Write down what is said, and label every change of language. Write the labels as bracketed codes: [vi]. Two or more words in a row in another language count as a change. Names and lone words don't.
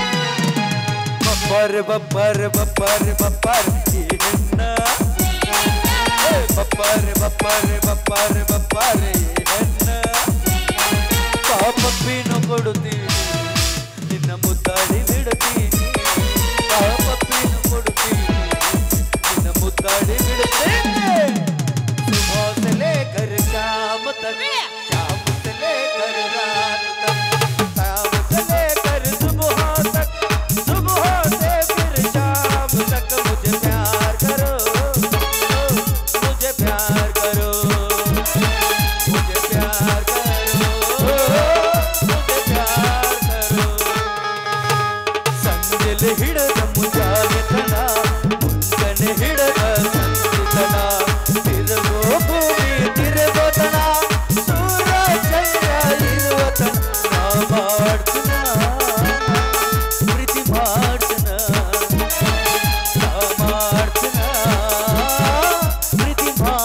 [kn] ಬಪ್ಪರ್ ಬಪ್ಪರ್ ಬಪ್ಪರ್ ಬಪ್ಪರ್ ಈ ಹೆಣ್ಣ ಬಪ್ಪರ್ ಬಪ್ಪರ್ ಬಪ್ಪರ್ ಬಪ್ಪರ್ ಈ ಹೆಣ್ಣ ಪಾಪಪ್ಪಿನ ಕೊಡುತ್ತೀನಿ ನಿನ್ನ ಮುದ್ದಾಡಿ ಬಿಡುತ್ತೀನಿ ಪಾಪಪ್ಪಿನ ಕೊಡುತ್ತೀನಿ ನಿನ್ನ ಮುದ್ದಾಡಿ ಬಿಡುತ್ತೇನೆ. [hi] सुबह से लेकर शाम तक शाम से लेकर रात तक शाम से लेकर सुबह तक सुबह से फिर शाम तक मुझे प्यार करो मुझे प्यार करो मुझे प्यार करो मुझे प्यार करो. [kn] ಸಂಜೆಲ್ ಹಿಡದ ಮುಂಜಾನೆತನ ಮುಂಜಾನೆ ಹಿಡದ ಸಂಜೆತನ ತಿರುಗೋ ಭೂಮಿ ತಿರುಗೋತನ ಸೂರ್ಯ ಚಂದ್ರ ಇರುವತನ ನಾ ಮಾಡ್ತನ ಪ್ರೀತಿ ಮಾಡ್ತನ ನಾ ಮಾಡ್ತನ ಪ್ರೀತಿ